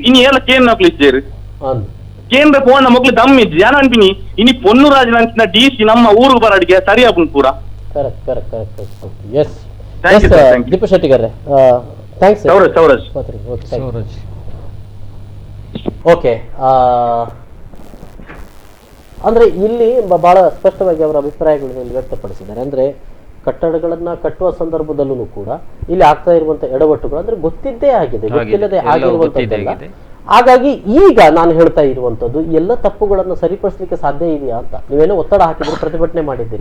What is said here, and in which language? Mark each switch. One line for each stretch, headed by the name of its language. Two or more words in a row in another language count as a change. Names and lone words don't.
Tulu: ಇನ್ನು ಎಲ್ಲ ಕೇನ್ ನಕ್ಲಿದ್ದೇರು ಕೇಂದ್ರ ಪೋನ ಮೊಕ್ಲು ದಮ್ ಇಜ್ಜಿ ಯಾನ ಅನ್ಪಿನಿ ಇನಿ ಪೊನ್ನುರಾಜ್ ಅಂಚಿನ DC ನಮ್ಮ ಊರಿಗೆ ಬರಡಿಗೆ ಸರಿ ಆಪುಂಡು ಪೂರ.
Kannada: ದೀಪ ಶೆಟ್ಟಿ ಗಾರೆ ಥ್ಯಾಂಕ್ಸ್. ಸೌರಾಜ್ ಓಕೆ, ಅಂದ್ರೆ ಇಲ್ಲಿ ಬಹಳ ಸ್ಪಷ್ಟವಾಗಿ ಅವರ ಅಭಿಪ್ರಾಯಗಳನ್ನು ವ್ಯಕ್ತಪಡಿಸಿದ್ದಾರೆ. ಅಂದ್ರೆ ಕಟ್ಟಡಗಳನ್ನ ಕಟ್ಟುವ ಸಂದರ್ಭದಲ್ಲೂ ಕೂಡ ಇಲ್ಲಿ ಆಗ್ತಾ ಇರುವಂತಹ ಎಡವಟ್ಟುಗಳು ಅಂದ್ರೆ ಗೊತ್ತಿದ್ದೇ ಆಗಿದೆ, ಗೊತ್ತಿಲ್ಲದೆ ಆಗಿರುವಂತದ್ದಲ್ಲ. ಹಾಗಾಗಿ ಈಗ ನಾನು ಹೇಳ್ತಾ ಇರುವಂತದ್ದು ಎಲ್ಲ ತಪ್ಪುಗಳನ್ನು ಸರಿಪಡಿಸಲಿಕ್ಕೆ ಸಾಧ್ಯ ಇದೆಯಾ ಅಂತ ನೀವೇನೋ ಒತ್ತಡ ಹಾಕಿದ್ರೆ ಪ್ರತಿಭಟನೆ ಮಾಡಿದ್ದೀರಿ.